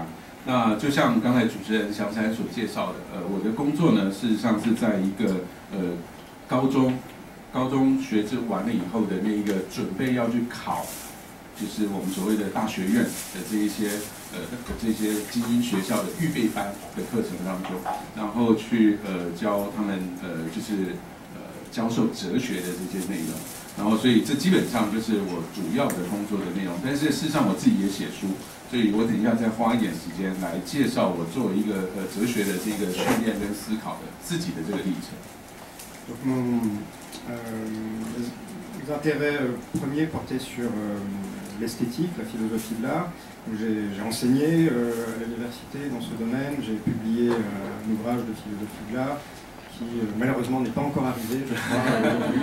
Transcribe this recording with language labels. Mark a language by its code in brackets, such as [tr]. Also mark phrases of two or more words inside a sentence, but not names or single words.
[zh] 那就像刚才主持人小彩所介绍的，我的工作呢，事实上是在一个高中学制完了以后的那一个准备要去考，就是我们所谓的大学院的这一些这些精英学校的预备班的课程当中，然后去教他们就是教授哲学的这些内容。然后，所以这基本上就是我主要的工作的内容。但是事实上，我自己也写书，所以我等一下再花一点时间来介绍我作为一个哲学的这个训练跟思考的自己的这个历程。 [fr] Donc mes intérêts premiers portaient sur l'esthétique, la philosophie de l'art. J'ai enseigné à l'université dans ce domaine. J'ai publié un ouvrage de philosophie de l'art. Qui malheureusement n'est pas encore arrivé, je crois, aujourd'hui.